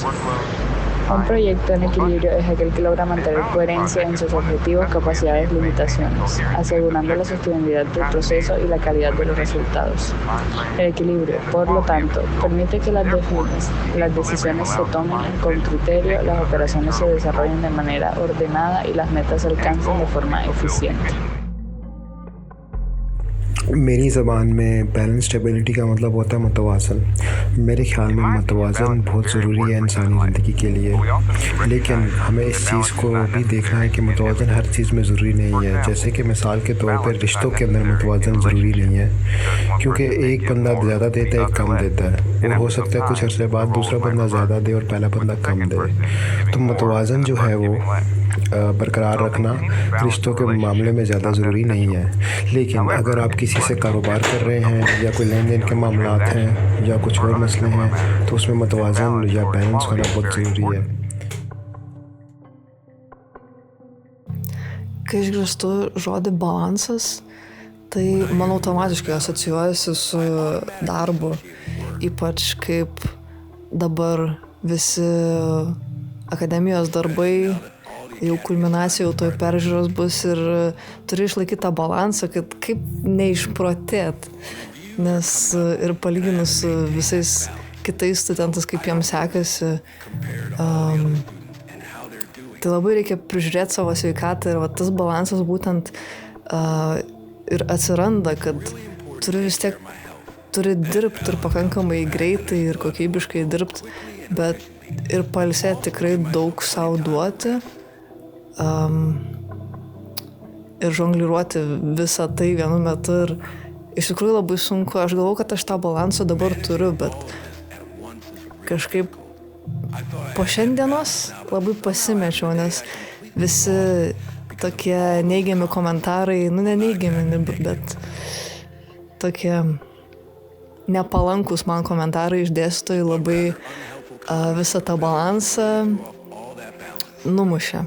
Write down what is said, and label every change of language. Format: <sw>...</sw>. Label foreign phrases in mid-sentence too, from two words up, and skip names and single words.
<es>Un proyecto en equilibrio es aquel que logra mantener coherencia en sus objetivos, capacidades y limitaciones, asegurando la sostenibilidad del proceso y la calidad de los resultados. El equilibrio, por lo tanto, permite que las decisiones se tomen con criterio, las operaciones se desarrollen de manera ordenada y las metas se alcancen de forma eficiente.</es> <ur>میری زبان میں</ur> <en>balance stability</en> <ur>کا مطلب ہوتا ہے متوازن. میرے خیال میں متوازن بہت ضروری ہے انسانی زندگی کے لیے، لیکن ہمیں اس چیز کو بھی دیکھنا ہے کہ متوازن ہر چیز میں ضروری نہیں ہے. جیسے کہ مثال کے طور پر رشتوں کے اندر متوازن ضروری نہیں ہے، کیونکہ ایک بندہ زیادہ دیتا ہے، ایک کم دیتا ہے. وہ ہو سکتا ہے کچھ عرصے بعد دوسرا بندہ زیادہ دے اور پہلا بندہ کم دے. تو متوازن جو ہے وہ برقرار رکھنا رشتوں کے معاملے میں زیادہ ضروری نہیں ہے، لیکن اگر آپ کسی سے کاروبار کر رہے ہیں یا کوئی لین دین کے معاملات ہیں یا کچھ اور مسئلے ہیں تو اس میں متوازن یا بیلنس ہونا بہت ضروری ہے.</ur> <lt>Kai išgirstu žodį balansas, tai man automatiškai asocijuojasi su darbu, ypač kaip dabar visi akademijos darbai, jau kulminacija, jau toj peržiūros bus ir turi išlaikyti tą balansą, kad kaip neišprotėt, nes ir palyginus su visais kitais studentais, kaip jiems sekasi, tai labai reikia prižiūrėti savo sveikatą ir va, tas balansas būtent ir atsiranda, kad turi dirbti ir pakankamai greitai ir kokybiškai dirbti, bet ir pailsėti tikrai daug savo duoti ir žongliruoti visą tai vienu metu. Ir iš tikrųjų labai sunku, aš galvoju, kad aš tą balansą dabar turiu, bet kažkaip po šiandienos labai pasimečiau, nes visi tokie neigiami komentarai, ne neigiami, bet tokie nepalankus man komentarai iš dėstytojų labai visą tą balansą numušė.</lt>